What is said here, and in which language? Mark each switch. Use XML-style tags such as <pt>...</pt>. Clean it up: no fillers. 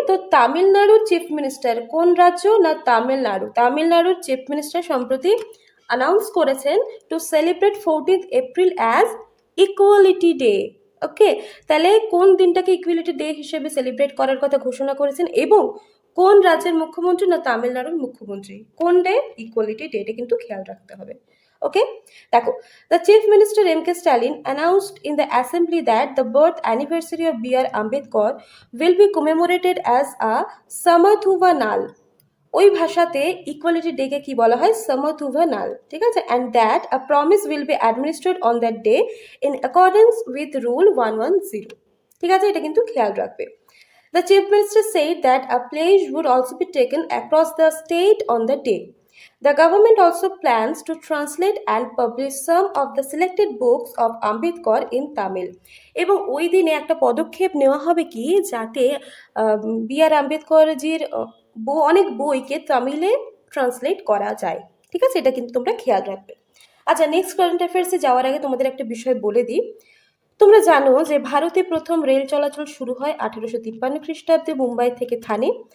<bn>তো তামিলনাড়ুর chief minister, কোন রাজ্য না তামিলনাড়ুর চিফ মিনিস্টার সম্প্রতি অ্যানাউন্স করেছেন</bn> <en>To celebrate 14 April as equality day.</en> <bn>ওকে, তাহলে কোন দিনটাকে ইকুয়ালিটি ডে হিসেবে সেলিব্রেট করার কথা ঘোষণা করেছেন, এবং কোন রাজ্যের মুখ্যমন্ত্রী না তামিলনাড়ুর মুখ্যমন্ত্রী, কোন ডে ইকুয়ালিটি ডে, এটা কিন্তু খেয়াল রাখতে হবে।</bn> <en>Okay, দেখো, the Chief Minister M.K. Stalin announced in the assembly that the birth anniversary of B.R. Ambedkar will be commemorated as a Samathuva Nal.</en> <bn>ওই ভাষাতে ইকুয়ালিটি ডেকে কি বলা হয়, সমথুভা নাল। ঠিক আছে,</bn> <en>And that a promise will be administered on that day in accordance with rule 110।</en> <bn>ঠিক আছে, এটা কিন্তু খেয়াল রাখবে।</bn> <en>The Chief Minister said that a pledge would also be taken across the state on the day. The government also plans to translate and publish some of the selected books of Ambedkar in Tamil.</en> <bn>এবং ওই দিনে একটা পদক্ষেপ নেওয়া হবে কি, যাতে B.R.. আম্বেদকরজির অনেক বইকে তামিলে ট্রান্সলেট করা যায়। ঠিক আছে, এটা কিন্তু তোমরা খেয়াল রাখবে। আচ্ছা, নেক্সট কারেন্ট অ্যাফেয়ার্সে যাওয়ার আগে তোমাদের একটা বিষয় বলে দিই। তোমরা জানো যে ভারতে প্রথম রেল চলাচল শুরু হয় 1853 খ্রিস্টাব্দে মুম্বাই থেকে থানে।</bn>